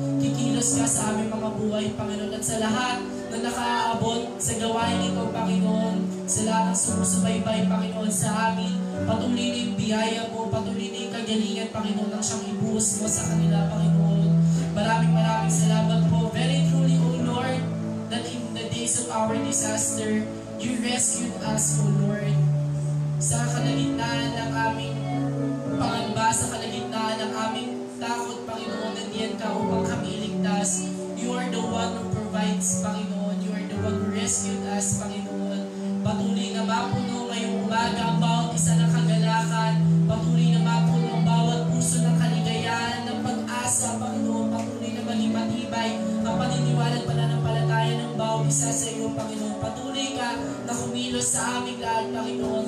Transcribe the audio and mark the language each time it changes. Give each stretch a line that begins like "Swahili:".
Filipino: Kikilos ka sa aming mga buhay, Panginoon, at sa lahat na nakaaabot sa gawain ito, Panginoon, sa lahat ng sumusubaybay, Panginoon, sa amin, patuloy na yung biyaya mo, patuloy na yung kagalingan, Panginoon, ang siyang ibuhos mo sa kanila, Panginoon. Maraming salamat po.
English: Very truly, O Lord, that in the days of our disaster, you rescued us, O Lord.
Filipino: Sa kalagitnaan ng aming pangamba, sa kalagitnaan ng aming takot, Panginoon, nandiyan ka upang kami iligtas.
English: You are the one who provides, Panginoon. You are the one who rescued us, Panginoon.
Filipino: Patuloy na mapuno ngayong umaga ang bawat isa ng kagalakan. Patuloy na mapuno ang bawat puso ng kaligayahan, ng pag-asa, Panginoon. Patuloy na maging matibay ang paniniwala at pananampalataya ng bawat isa sa iyo, Panginoon. Patuloy ka na kumilos sa aming lahat, Panginoon.